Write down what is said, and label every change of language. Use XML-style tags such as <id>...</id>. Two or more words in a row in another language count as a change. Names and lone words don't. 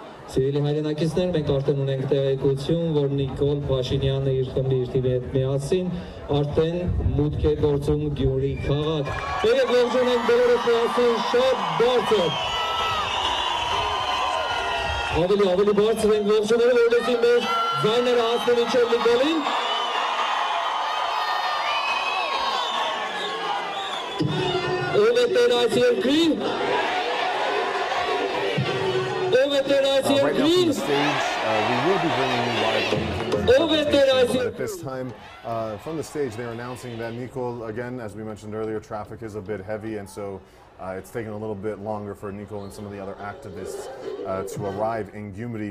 <hy>Սիվիլի հայրենակիցներ, մենք արդեն ունենք տեղեկություն, որ Նիկոլ Փաշինյանը իր խմբի իր թիմի հետ միասին արդեն մուտք է գործում Gyumri քաղաք։ Եկեք ողջունենք բոլորս միասին, շատ բարձր։ Ավելի բարձր ենք ողջունել, որովհետեւ մեր ձայները հասնում մինչև Նիկոլին։ Ով է տեր այս երկրի։</hy> <en>Right now from the stage, we will be bringing you live but at this time, from the stage, they're announcing that Nicol, again, as we mentioned earlier, traffic is a bit heavy, and so it's taken a little bit longer for Nicol and some of the other activists to arrive in Gyumri.</en>